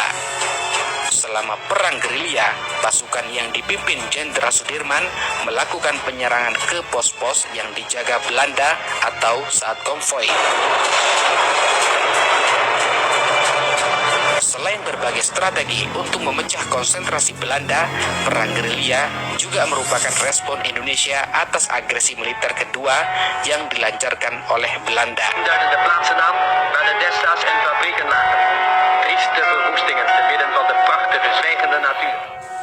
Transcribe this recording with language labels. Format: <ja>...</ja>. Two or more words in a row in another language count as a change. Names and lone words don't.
<id>Selama perang gerilya, pasukan yang dipimpin Jenderal Sudirman melakukan penyerangan ke pos-pos yang dijaga Belanda atau saat konvoi. Selain berbagai strategi untuk memecah konsentrasi Belanda, perang gerilya juga merupakan respon Indonesia atas agresi militer kedua yang dilancarkan oleh Belanda.</id> <nl>Duiden de plaatsnaam waar de Desta's en fabrieken lagen. Trieste verwoestingen te midden van de prachtige zwijgende natuur.</nl>